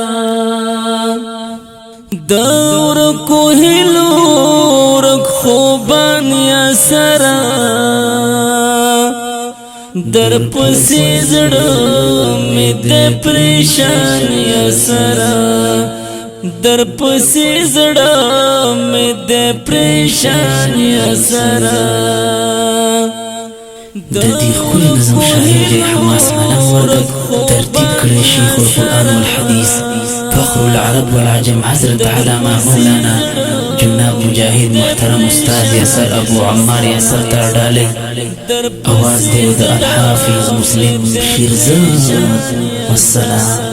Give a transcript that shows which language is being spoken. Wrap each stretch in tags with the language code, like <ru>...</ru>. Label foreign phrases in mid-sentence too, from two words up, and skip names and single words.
<ps>دور کو هلور خوبان یا سرا در پسی زړه می د پریشان یا سرا در پسی زړه می د پریشان یا سرا د دې خپل نظم شاعر حماس ملنګ وردګ ترتیب کړی</ps> <ar>شیخ القرآن والحدیث فخر العرب والعجم</ar> <ps>حضرت علامه مولانا جناب مجاهد محترم استاد یاسر ابو عمار یاسر تاړډالې اواز دی د الحافظ مسلم شیرزاد والسلام</ps>